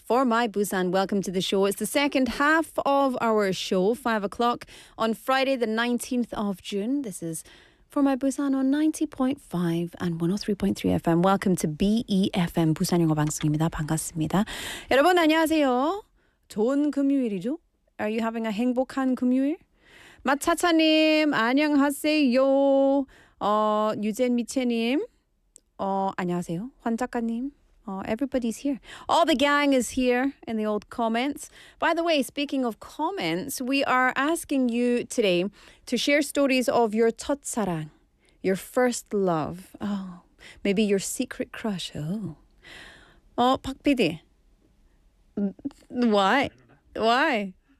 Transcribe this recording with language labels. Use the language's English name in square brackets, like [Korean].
[English] For My Busan, welcome to the show. It's the second half of our show, 5 o'clock on Friday, the 19th of June. This is For My Busan on 90.5 and 103.3 FM. Welcome to BEFM [Korean] 부산영어방송입니다. 반갑습니다. 여러분 안녕하세요. 좋은 금요일이죠? [English] Are you having a [Korean] 행복한 금요일? 마차차님 안녕하세요. 유젠 미채님 안녕하세요. 환 작가님 [English] Oh, everybody's here. All the gang is here in the old comments. By the way, speaking of comments, we are asking you today to share stories of your 첫사랑, your first love. Oh, maybe your secret crush. Oh, Pak PD. Why? Why?